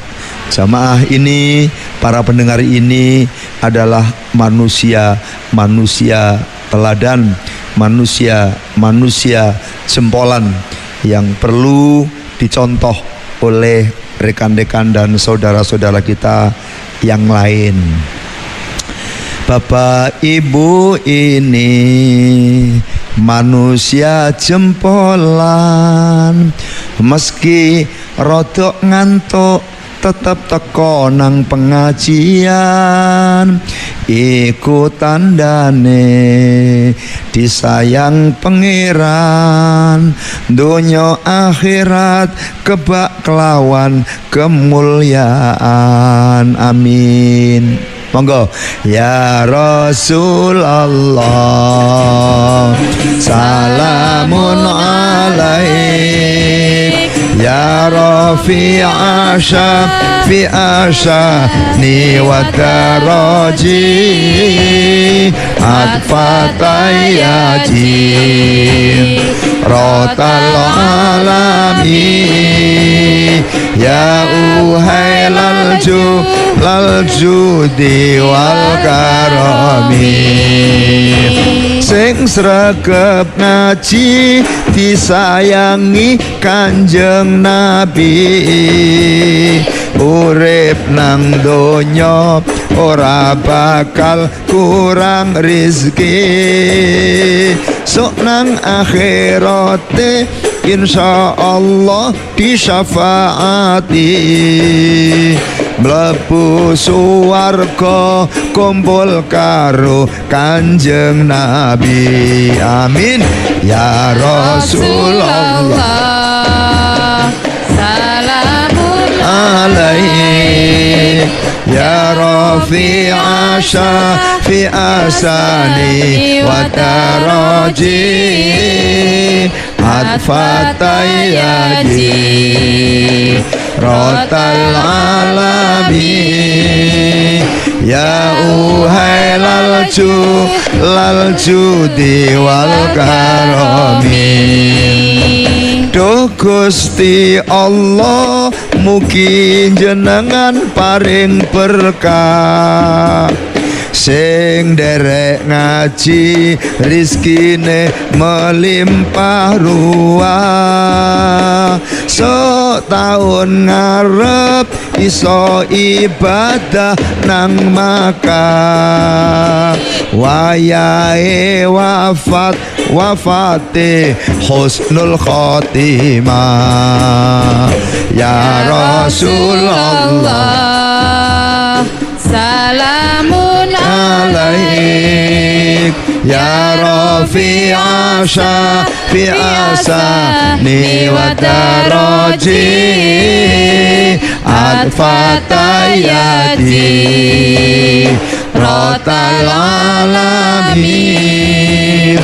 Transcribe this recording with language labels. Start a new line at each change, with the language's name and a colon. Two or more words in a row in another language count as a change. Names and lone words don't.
Indonesian: Jamaah ini, para pendengar ini adalah manusia teladan, manusia jempolan yang perlu dicontoh oleh rekan-rekan dan saudara-saudara kita yang lain. Bapak Ibu ini manusia jempolan, meski
Javanese: rodok ngantuk
Indonesian: tetap
Javanese: teko nang pengajian. Iku tandane disayang pangeran, donya akhirat kebak kelawan kemuliaan.
Arabic: Amin. Monggo. يا رسول الله، سلام عليك. يا رفيع شفيع الشأن والدرج، عطفة يا جيرة العالم. يا أهيل الجود والكرم,
Javanese: sing sregep ngaji disayangi Kanjeng Nabi. Urip nang donya ora bakal kurang rizki, sok nang akhirate insyaallah disyafaati. Mlebu suwarga kumpul karo Kanjeng Nabi. Amin.
Arabic: يا رسول الله، سلام عليك. يا رفيع شفيع الشأن والدرج، عطفة يا جيرة العالم. يا أهيل الجود والكرم.
Javanese: Duh Gusti Allah, mugi jenengan paring berkah. Sing derek ngaji rizkine melimpah ruah, sok taun ngarep iso ibadah nang Makkah. Wayahe wafate
Arabic: حسن الخاتمة. يا رسول الله، سلام عليك. يا رفيع شفيع الشأن والدرج، عطفة يا جيرة العالم.